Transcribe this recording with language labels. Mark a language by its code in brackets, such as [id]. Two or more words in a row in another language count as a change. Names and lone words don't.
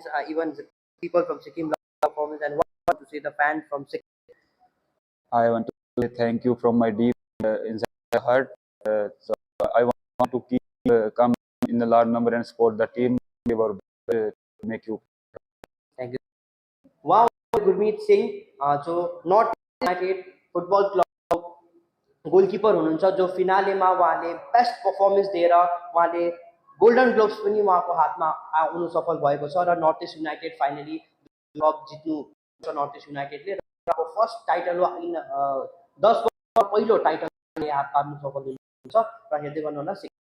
[en] Even the people from Sikkim love your performance. And what you want to say the fans from Sikkim? I want to say thank you from my deep inside the heart. So I want to keep come in the large number and support the team. Give our best to make you. Thank you. [ne] Wow, Gurmeet Singh, जो नॉर्थ युनाइटेड फुटबल क्लब गोलकिपर हुनुहुन्छ जो फिनालेमा उहाँले [en] best performance [ne] दिएर उहाँले गोल्डन ग्लोभ्स पनि उहाँको हातमा आउनु सफल भएको छ र नर्थ इस्ट युनाइटेड फाइनली क्लब जित्नु छ नर्थ इस्ट युनाइटेडले र [en] first title [ne] हो इन 10 वर्ष पहिलो टाइटल हात पार्नु सफल हुनुहुन्छ र हेर्दै गर्नुहोला